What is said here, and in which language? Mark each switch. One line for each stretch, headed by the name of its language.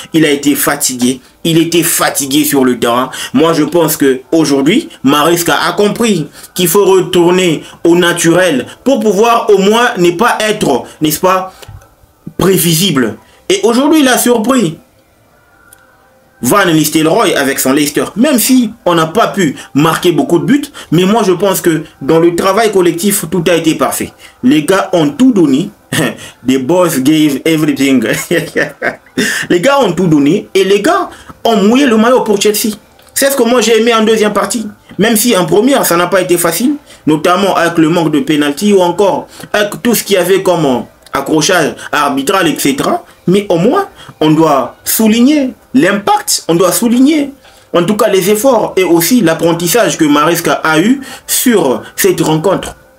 French: Il a été fatigué. Il était fatigué sur le terrain. Moi, je pense qu'aujourd'hui, Maresca a compris qu'il faut retourner au naturel pour pouvoir au moins ne pas être, n'est-ce pas, prévisible. Et aujourd'hui, il a surpris Van Nistelrooy avec son Leicester. Même si on n'a pas pu marquer beaucoup de buts, mais moi je pense que dans le travail collectif, tout a été parfait. Les gars ont tout donné.
English: The boys gave everything.
French: Les gars ont tout donné et les gars ont mouillé le maillot pour Chelsea. C'est ce que moi j'ai aimé en deuxième partie. Même si en première, ça n'a pas été facile, notamment avec le manque de pénalty ou encore avec tout ce qu'il y avait comme accrochage arbitral, etc. Mais au moins, on doit souligner l'impact, on doit souligner en tout cas les efforts et aussi l'apprentissage que Maresca a eu sur cette rencontre.